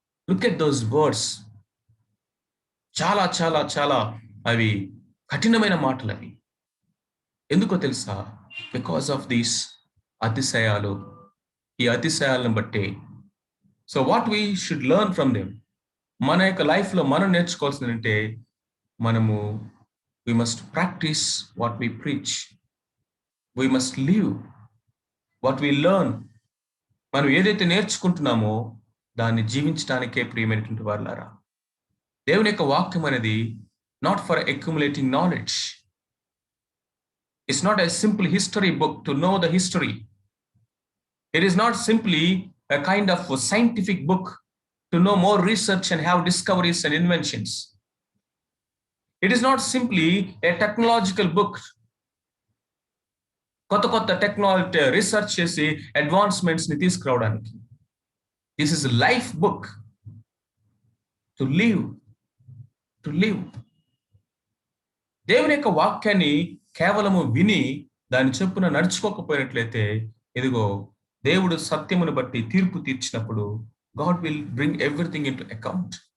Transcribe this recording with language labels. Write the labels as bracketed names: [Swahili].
[English] Look at those words. [Telugu] చాలా చాలా చాలా అవి కఠినమైన మాటలు అవి. ఎందుకో తెలుసా? [English] because of these [Telugu] అతిశయాలు. ఈ అతిశయాలను బట్టి. [English] So what we should learn from them. [Telugu] మన యొక్క లైఫ్లో మనం నేర్చుకోవాల్సిందంటే మనము [English] we must practice what we preach. We must live what we learn. [Telugu] మనం ఏదైతే నేర్చుకుంటున్నామో దాన్ని జీవించడానికే ప్రియమైనటువంటి వారులారా. దేవుని యొక్క వాక్యం అనేది [English] not for accumulating knowledge. It's not a simple history book to know the history. It is not simply a kind of a scientific book to know more research and have discoveries and inventions. It is not simply a technological book. [Telugu] కొత్త technology research చేసి advancements ని తీసుకురావడానికి. [English] This is life book to live. [Telugu] దేవుని యొక్క వాక్యాన్ని కేవలము విని దాని చొప్పున నడుచుకోకపోయినట్లయితే ఇదిగో దేవుడు సత్యమును బట్టి తీర్పు తీర్చినప్పుడు [English] God will bring everything into account.